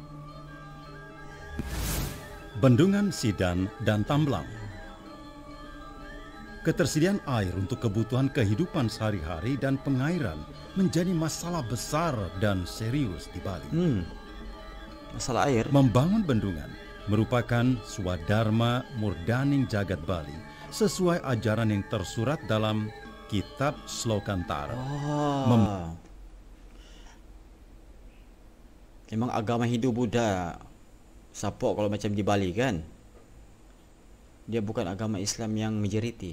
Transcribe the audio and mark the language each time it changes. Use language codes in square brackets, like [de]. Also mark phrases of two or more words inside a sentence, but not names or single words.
[id] Bendungan Sidan dan Tamblang. Ketersediaan air untuk kebutuhan kehidupan sehari-hari dan pengairan menjadi masalah besar dan serius di Bali. Masalah air. Membangun bendungan merupakan swadharma murdaning jagat Bali sesuai ajaran yang tersurat dalam Kitab Slokantara. [ms] Memang agama Hindu Buddha Sapo kalau macam di Bali kan, dia bukan agama Islam yang majoriti.